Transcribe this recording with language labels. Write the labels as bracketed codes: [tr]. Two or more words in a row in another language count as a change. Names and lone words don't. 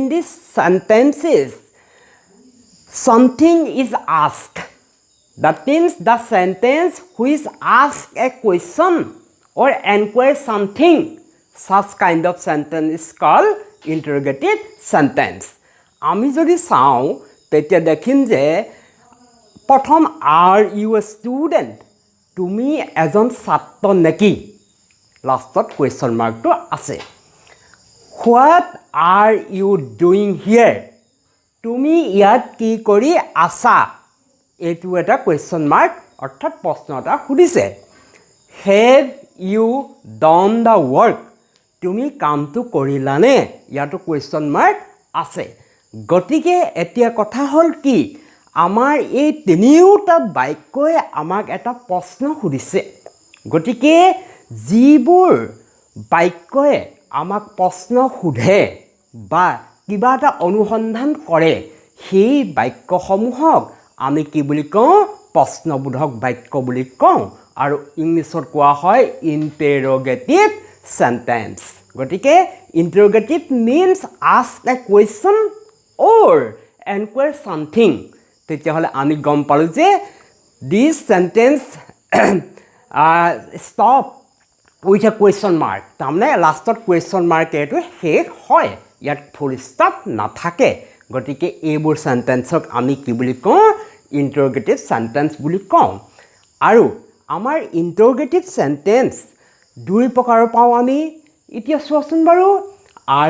[en] these sentences something is asked that means the sentence which asks a question or inquires something such kind of sentence is called interrogative sentence [as] আমি যদি চাওঁ তেতিয়া দেখিম যে প্ৰথম [en] are you a student [as] তুমি এজন ছাত্ৰ নেকি লাষ্টত [en] question mark [as] টো আছে [en] what are you doing here [as] তুমি ইয়াত কি কৰি আছা এইটো এটা [en] question mark [as] অৰ্থাৎ প্ৰশ্ন এটা সুধিছে [en] have you done the work [as] তুমি কামটো কৰিলানে ইয়াতো [en] question mark [as] আছে গতিকে এতিয়া কথা হল কি আমাৰ এই তিনিওটা বাক্যই আমাক এটা প্ৰশ্ন সুধিছে গতিকে যিবোৰ বাক্যই আমাক প্ৰশ্ন সুধে বা কিবা এটা অনুসন্ধান কৰে সেই বাক্যসমূহক আমি কি বুলি কওঁ প্ৰশ্নবোধক বাক্য বুলি কওঁ আৰু ইংলিছত কোৱা হয় [en] interrogative sentence [as] গতিকে [en] interrogative means ask a question or inquire something [as] তেতিয়া হলে আমি গম পালো যে [en] this sentence stop with a question mark [as] তাৰমানে লাষ্টত [en] question mark [as] এটো শেষ হয় ইয়াত [en] full stop [as] নাথাকে গতিকে এইবোৰ সেন্টেন্সক আমি কি বুলি কওঁ [en] interrogative sentence [as] বুলি কওঁ আৰু আমাৰ [en] interrogative sentence [as] দুই প্ৰকাৰৰ পাওঁ আমি এতিয়া চোৱাচোন বাৰু আৰ